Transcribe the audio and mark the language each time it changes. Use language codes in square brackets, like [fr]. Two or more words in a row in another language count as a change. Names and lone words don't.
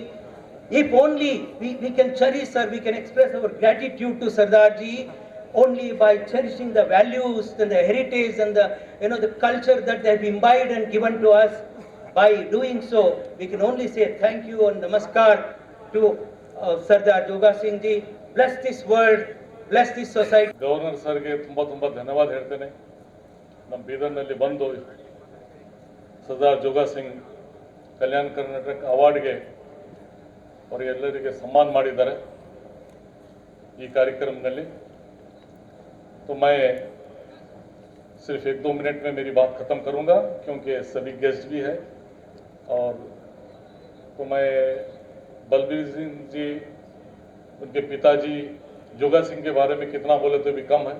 [en] If only we can cherish, or we can express our gratitude to Sardar Ji only by cherishing the values and the heritage and the culture that they have imbibed and given to us. By doing so, we can only say thank you and namaskar to Sardar Joga Singh Ji. Bless this world, bless this society. [kn] ಗವರ್ನರ್ ಸರ್ಗೆ ತುಂಬ ಧನ್ಯವಾದ ಹೇಳ್ತೇನೆ. ನಮ್ಮ ಬೀದರ್ನಲ್ಲಿ ಬಂದು ಸರ್ದಾರ್ ಜೋಗಾ ಸಿಂಗ್ ಕಲ್ಯಾಣ ಕರ್ನಾಟಕ ಅವಾರ್ಡ್ಗೆ ಅವರಿಗೆಲ್ಲರಿಗೆ सम्मान ಮಾಡಿದ್ದಾರೆ ಈ ಕಾರ್ಯಕ್ರಮದಲ್ಲಿ. [hi] तो मैं सिर्फ 1-2 मिनट में मेरी बात ख़त्म करूंगा क्योंकि सभी गेस्ट भी है. और तो मैं बलबीर सिंह जी, उनके पिताजी जोगा सिंह के बारे में कितना बोले तो भी कम है.